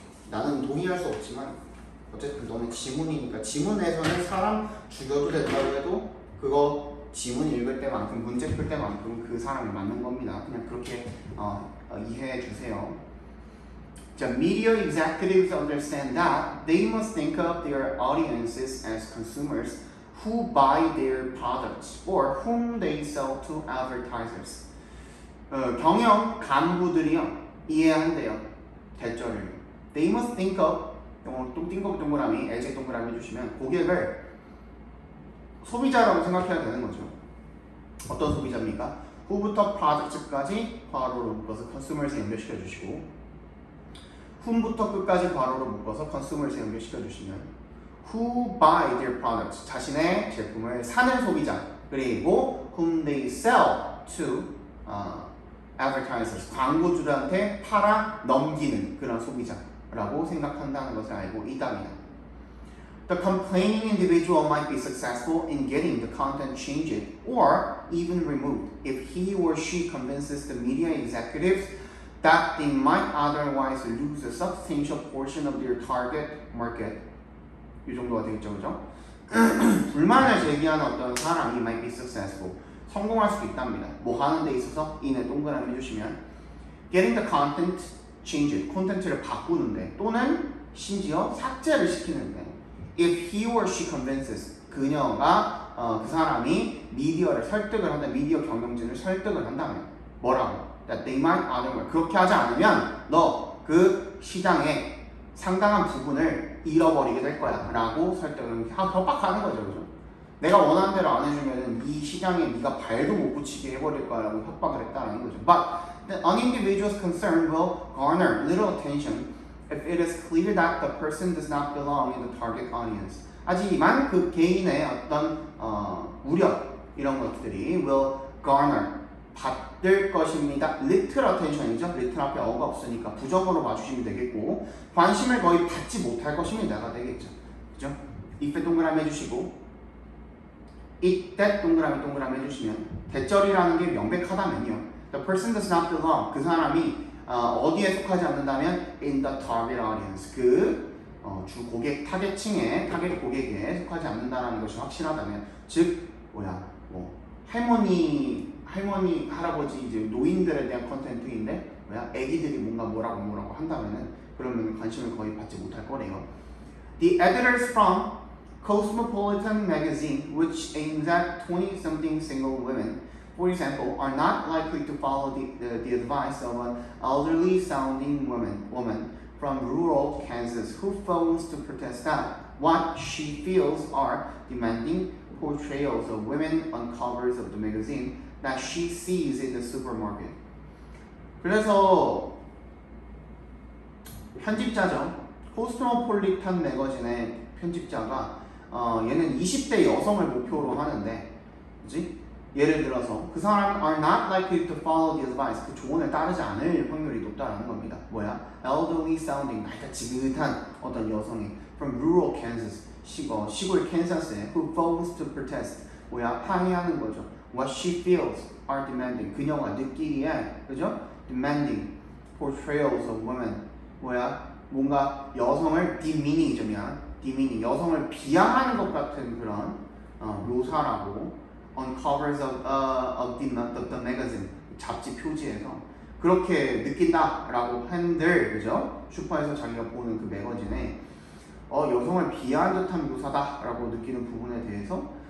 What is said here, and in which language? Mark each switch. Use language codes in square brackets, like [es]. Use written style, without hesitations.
[ko] 나는 동의할 수 없지만 어쨌든 너는 지문이니까 지문에서는 사람 죽여도 된다고 해도 그거 지문 읽을 때만큼 문제 풀 때만큼 그 사람이 맞는 겁니다. 그냥 그렇게 이해해 주세요. [en] 자, media executives understand that they must think of their audiences as consumers who buy their products or whom they sell to advertisers. [ko] 경영 간부들이요 이해한대요 대절을. [en] They must think of [ko] 영어로 [en] think of [ko] 동그라미, as 동그라미 해주시면 고객을 소비자라고 생각해야 되는 거죠. 어떤 소비자입니까? who부터 products까지 괄호로 묶어서 consumers에 연결시켜 주시고 whom부터 끝까지 괄호로 묶어서 consumers에 연결시켜 주시면 [en] who buy their products [ko] 자신의 제품을 사는 소비자 그리고 [en] whom they sell to advertisers [ko] 광고주들한테 팔아 넘기는 그런 소비자라고 생각한다는 것을 알고 있답니다. [en] The complaining individual might be successful in getting the content changed or even removed if he or she convinces the media executives that they might otherwise lose a substantial portion of their target market. [ko] 이 정도가 되겠죠, 그죠? 불만을 제기하는 어떤 사람이 [en] might be successful. [ko] 성공할 수도 있답니다. 뭐 하는 데 있어서 in에 동그라미 해주시면 [en] getting the content changed, [ko] 콘텐츠를 바꾸는데 또는 심지어 삭제를 시키는데 [en] if he or she convinces, [ko] 그녀가 그 사람이 미디어를 설득을 한다, 미디어 경영진을 설득을 한다면 뭐라고? [en] That they might otherwise, [ko] 그렇게 하지 않으면 너 그 시장의 상당한 부분을 잃어버리게 될 거야 라고 설득을 협박하는 거죠, 그죠? 내가 원하는 대로 안 해주면 이 시장에 네가 발도 못 붙이게 해버릴 거야 라고 협박을 했다는 거죠. [en] But an individual's concern will garner little attention if it is clear that the person does not belong in the target audience. [ko] 하지만 그 개인의 어떤 우려 이런 것들이 [en] will garner [ko] 받을 것입니다. [en] little attention이죠. [ko] little 앞에 어가 없으니까 부정어로 봐주시면 되겠고 관심을 거의 받지 못할 것입니다가 되겠죠. 그죠? if에 동그라미 해주시고 it, that 동그라미 해주시면 대절이라는 게 명백하다면요. [en] The person does not belong. [ko] 그 사람이 어디에 속하지 않는다면 [en] in the target audience. [ko] 주 고객 타겟층에 타겟 고객에 속하지 않는다는 것이 확실하다면 즉 할머니 할아버지 이제 노인들에 대한 컨텐츠인데 애기들이 뭐라고 한다면은 그러면 관심을 거의 받지 못할 거래요. [en] The editors from Cosmopolitan magazine, which aims at 20-something single women, for example, are not likely to follow the advice of an elderly-sounding woman from rural Kansas who phones to protest that what she feels are demanding portrayals of women on covers of the magazine that she sees in the supermarket. [ko] 그래서 편집자죠. 코스모폴리탄 매거진의 편집자가 얘는 20대 여성을 목표로 하는데, 그지? 예를 들어서 그 사람 [en] are not likely to follow the advice. [ko] 그 조언을 따르지 않을 확률이 높다라는 겁니다. [en] elderly sounding, [ko] 나이가 지긋한 어떤 여성이 [en] from rural Kansas, [ko] 시골 캔사스에 [en] who phones to protest, [ko] 항의하는 거죠. [en] What she feels are demanding. [ko] 그녀가 느끼기에, 그죠? [en] demanding portrayals of women. [ko] 뭔가 여성을 [en] demeaning, [ko] 여성을 비하하는 것 같은 그런 묘사라고 [en] on covers of the magazine, [ko] 잡지 표지에서 그렇게 느낀다라고 한들, 그죠? 슈퍼에서 자기가 보는 그 매거진에 여성을 비하한 듯한 묘사다라고 느끼는 부분에 대해서